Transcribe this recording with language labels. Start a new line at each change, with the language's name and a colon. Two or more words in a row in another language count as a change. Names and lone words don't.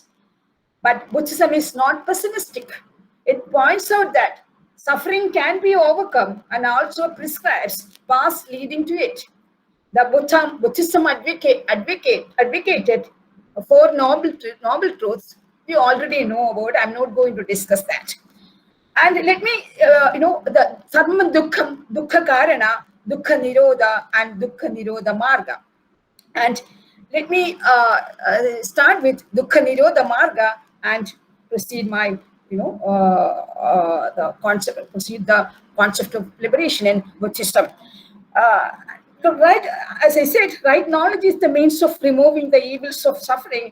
English: But Buddhism is not pessimistic. It points out that suffering can be overcome and also prescribes paths leading to it. The Buddhism advocated 4 noble truths we already know about. I'm not going to discuss that. And let me, the
Sanskrit: Sarma Dukkham, Dukkha Karana, Dukkha Nirodha, and Dukkha Nirodha Marga.
English: And let me start with
Sanskrit: Dukkha Nirodha Marga
English: and proceed the concept of liberation in Buddhism. Right, as I said, right knowledge is the means of removing the evils of suffering.